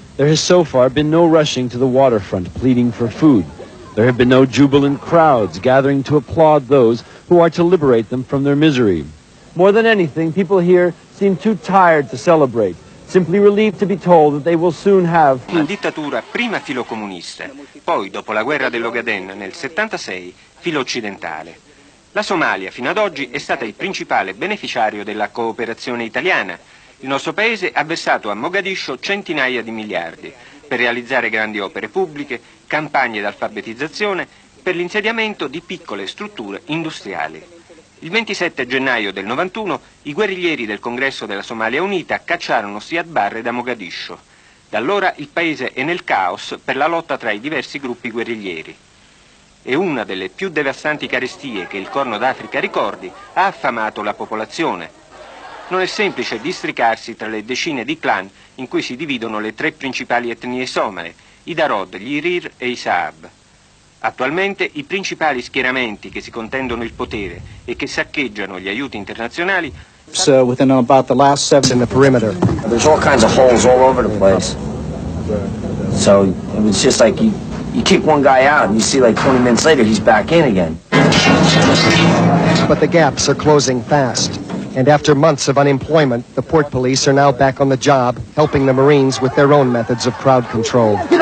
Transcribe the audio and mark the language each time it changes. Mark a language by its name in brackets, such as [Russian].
[English] There has so far been no rushing to the waterfront pleading for food. There have been no jubilant crowds gathering to applaud those who are to liberate them from their misery. More than anything, people here seem too tired to celebrate, simply relieved to be told that they will soon have [Italian] Una dittatura prima filocomunista, poi dopo la guerra dell'Ogaden nel 76 filo occidentale. La Somalia fino ad oggi è stata il principale beneficiario della cooperazione italiana. Il nostro paese ha versato a Mogadiscio centinaia di miliardi per realizzare grandi opere pubbliche, campagne d'alfabetizzazione, per l'insediamento di piccole strutture industriali. Il 27 gennaio del 91 i guerriglieri del Congresso della Somalia Unita cacciarono Siad Barre da Mogadiscio. Da allora il paese è nel caos per la lotta tra i diversi gruppi guerriglieri. E una delle più devastanti carestie che il Corno d'Africa ricordi ha affamato la popolazione. Non è semplice districarsi tra le decine di clan in cui si dividono le tre principali etnie somale, i Darod, gli Irir e i Saab. Attualmente i principali schieramenti che si contendono il potere e che saccheggiano gli aiuti internazionali [English] within about the last 7 in the perimeter. There's all kinds of holes all over the place. So it was just like you kick one guy out and you see like 20 minutes later he's back in again. But the gaps are closing fast. And after months of unemployment, the port police are now back on the job, helping the Marines with their own methods of crowd control.